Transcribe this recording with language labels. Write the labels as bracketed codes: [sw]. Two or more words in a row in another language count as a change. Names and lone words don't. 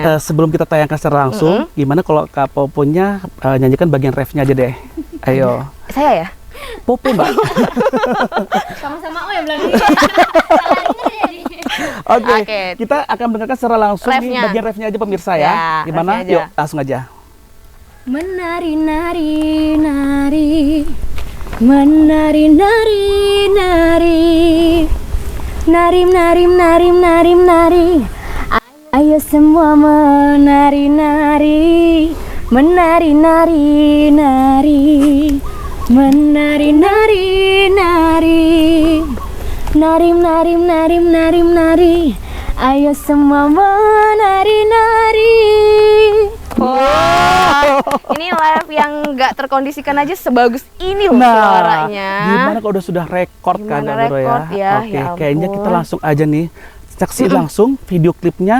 [id] Sebelum kita tayangkan secara langsung, gimana kalau Kak Poponya nyanyikan bagian refnya aja deh. Ayo. Saya ya? Popo Mbak. sama-sama ya bilang Oke, Oke. kita akan mendengarkan secara langsung nih Refnya. bagian refnya aja pemirsa Ya, ya. Gimana? refnya aja. Yuk, langsung aja. Menari nari nari, menari nari nari, nari nari nari nari nari. Ayo semua menari nari, menari nari nari, menari nari nari, nari nari nari nari nari. Ayo semua menari nari. Wah, ini live yang nggak terkondisikan aja sebagus ini loh suaranya. Gimana kalau sudah rekord kan Gimana Kak Vero rekord ya, Oke, ya kayaknya ampun. kita langsung aja nih saksi langsung video klipnya